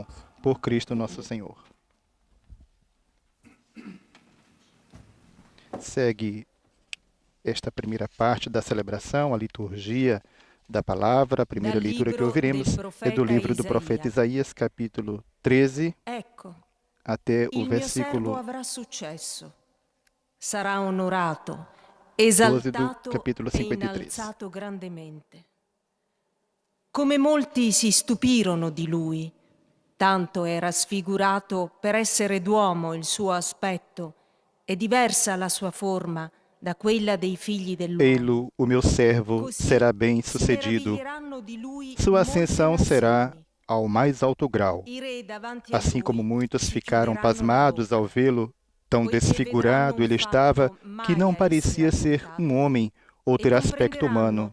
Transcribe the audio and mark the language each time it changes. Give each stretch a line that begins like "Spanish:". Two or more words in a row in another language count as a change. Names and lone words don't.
Portuguese: Por Cristo nosso Senhor. Segue esta primeira parte da celebração, a liturgia da palavra. A primeira leitura que ouviremos é do livro do profeta Isaías, capítulo 13, até o versículo 12 do capítulo 53.
Italian: Come molti si stupirono di lui, tanto era sfigurato per essere d'uomo il suo aspetto e diversa la sua forma da quella dei figli dell'uomo.
Portuguese: Ei-lo, o meu servo, será bem sucedido. Sua ascensão será ao mais alto grau. Assim como muitos ficaram pasmados ao vê-lo, tão desfigurado ele estava que não parecia ser um homem ou ter aspecto humano.